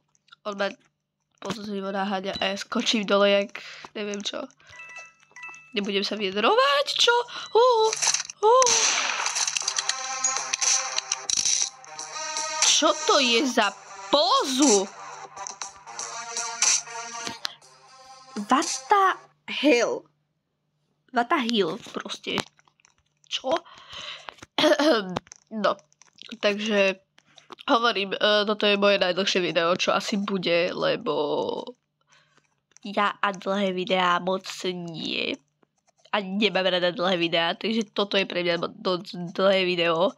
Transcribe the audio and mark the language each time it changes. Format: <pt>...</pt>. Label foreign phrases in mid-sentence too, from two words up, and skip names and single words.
<sk>On ma Pozrivo naháňa a ja skočím dole jak neviem čo. Nebudem sa vyjadrovať, čo? Čo to je za pózu?</sk> <en>What the hell? What the hell</en> <sk>proste. Čo? No, takže hovorím, toto je moje najdlhšie video, čo asi bude, lebo ja a dlhé videá moc nie. A nemám rada dlhé videá, takže toto je pre mňa dosť dlhé video.</sk>